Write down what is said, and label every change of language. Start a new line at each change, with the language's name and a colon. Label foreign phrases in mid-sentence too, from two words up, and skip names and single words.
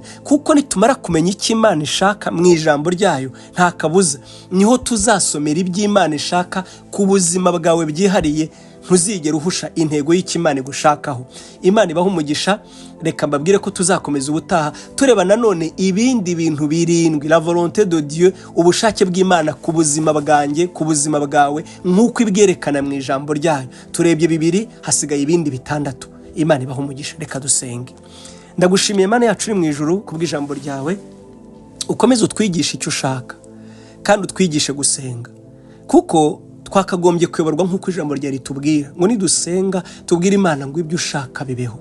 Kinyarwanda: Kuko nitumara kumenya icyo Imana ishaka mu ijambo ryayo, nta kabuza niho tuzasomera iby'Imana ishaka ku buzima bwawe byihariye, ntuzigera uhusha intego y'Imana igushakaho. Imana ibaha umugisha. Reka mbabwire ko tuzakomeza ubutaha tureba nanone ibindi bintu 7,
French: la volonté de Dieu,
Kinyarwanda: ubushake bw'Imana ku buzima bwanjye, ku buzima bwawe, nk'uko ibwerekana mu ijambo ryayo. Turebye 2, hasigaye ibindi 6. Imana ibaha umugisha. Reka dusenge. Ndagushimiye Imana yacu iri mu ijuru kubw'ijambo ryawe, ukomeze utwigisha icyo ushaka kandi utwigishe gusenga, kuko twakagombye kuyoborwa nk'uko ijambo rya ritubwira ngo nidusenga tubwire Imana ngo ibyo ushaka bibeho.